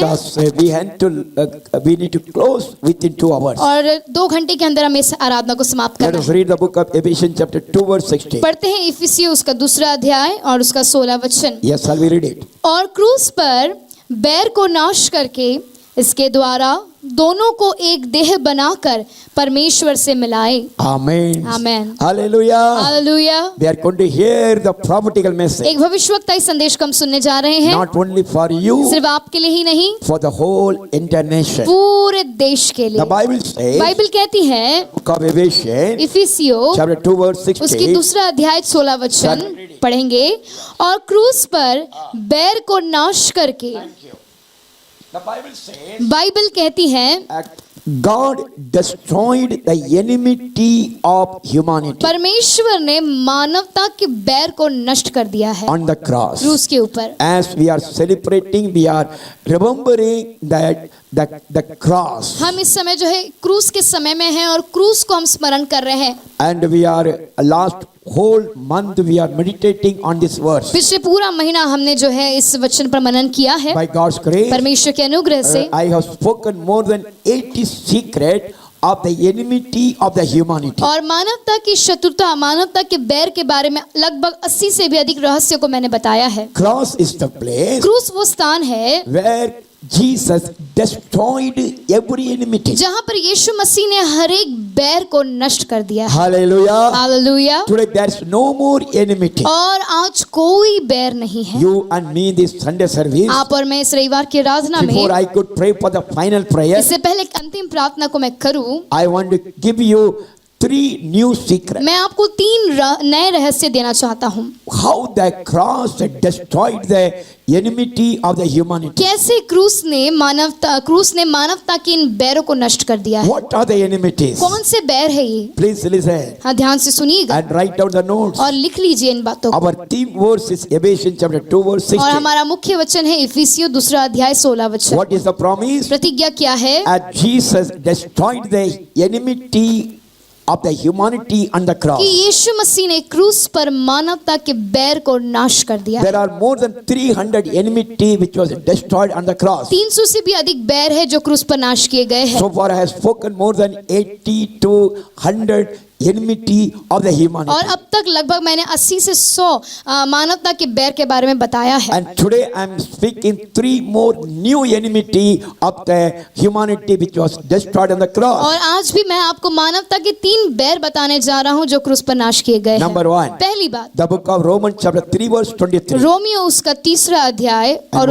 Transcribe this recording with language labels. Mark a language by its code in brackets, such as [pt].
[en] because we need to close within 2 hours. [hi] और 2 घंटे के अंदर हमें इस आराधना को समाप्त [en] Let [hi] करना [en] us [hi] है। [en] read the book of Ephesians chapter 2 verse 16. [hi] पढ़ते हैं इफिसियों उसका दूसरा अध्याय और उसका 16 वचन। [en] Yes, shall we read it? [hi] और क्रूस पर बैर को नाश करके इसके द्वारा दोनों को एक देह बनाकर परमेश्वर से मिलाए। [en] Amen. Amen. Hallelujah. [hi] Hallelujah. [en] We are going to hear the prophetical message. [hi] एक भविष्यवक्ताई संदेश को हम सुनने जा रहे हैं। [en] Not only for you, [hi] सिर्फ आपके लिए ही नहीं, [en] for the whole international. [hi] पूरे देश के लिए। [en] The Bible says, [hi] बाइबल कहती है [en] book of Ephesians [hi] इफिसियों [en] chapter 2 verse [hi] उसकी [en] 16. [hi] दूसरा अध्याय 16 वचन पढ़ेंगे। और क्रूस पर बैर को नाश करके, [en] The Bible says, [hi] बाइबल कहती है [en] God destroyed the enmity of humanity [hi] परमेश्वर ने मानवता के बैर को नष्ट कर दिया है [en] on the cross. [hi] क्रूस के ऊपर। [en] As we are celebrating, we are remembering that the cross, [hi] हम इस समय जो है क्रूस के समय में हैं और क्रूस को हम स्मरण कर रहे हैं। [en] and we are last whole month we are meditating on this verse. [hi] पिछले पूरा महीना हमने जो है इस वचन पर मनन किया है [en] By God's grace, [hi] परमेश्वर के अनुग्रह से। [en] I have spoken more than 80 secret of the enmity of the humanity. [hi] और मानवता की शत्रुता, मानवता के बैर के बारे में लगभग 80 से भी अधिक रहस्य को मैंने बताया है। [en] Cross is the place [hi] क्रूस वो स्थान है [en] where Jesus destroyed every enmity. [hi] जहां पर यीशु मसीह ने हर एक बैर को नष्ट कर दिया है। [en] Hallelujah. [hi] Hallelujah. [en] Today there's no more enmity. [hi] और आज कोई बैर नहीं है। [en] You and me this Sunday service, [hi] आप और मैं इस रविवार की आराधना [en] before [hi] में, [en] I could pray for the final prayer, [hi] इससे पहले एक अंतिम प्रार्थना को मैं करूं, [en] I want to give you 3 new secrets. [hi] मैं आपको 3 नए रहस्य देना चाहता हूं। [en] How the cross destroyed the enmity of the humanity. [hi] कैसे क्रूस ने मानवता की इन बैरों को नष्ट कर दिया है। [en] What are the enmities? [hi] कौन से बैर है ये? [en] Please listen [hi] हाँ, ध्यान से सुनिएगा [en] and write down the notes. [hi] और लिख लीजिए इन बातों को। [en] Our theme verse is Ephesians chapter 2 verse [hi] और [en] 16. [hi] हमारा मुख्य वचन है इफिसियों दूसरा अध्याय 16 वचन। [en] What is the promise? [hi] प्रतिज्ञा क्या है? [en] As Jesus destroyed the enmity of the humanity on the cross. [hi] कि यीशु मसीह ने क्रूस पर मानवता के बैर को नाश कर दिया। [en] There are more than 300 enmity which was destroyed on the cross. [hi] 300 से भी अधिक बैर है जो क्रूस पर नाश किए गए हैं। [en] So far I have spoken more than 80 to 100 enmity of the humanity. [hi] और अब तक लगभग मैंने 80 से 100 मानवता के बैर के बारे में बताया है। [en] And today I am speaking 3 more new enmity of the humanity which was destroyed on the cross. [hi] और आज भी मैं आपको मानवता के 3 बैर बताने जा रहा हूँ जो क्रूस पर नाश किए गए हैं। [en] Number 1. [hi] पहली बात, [en] The book of Romans chapter 3 verse 23. [hi] Romeo उसका 3रा अध्याय और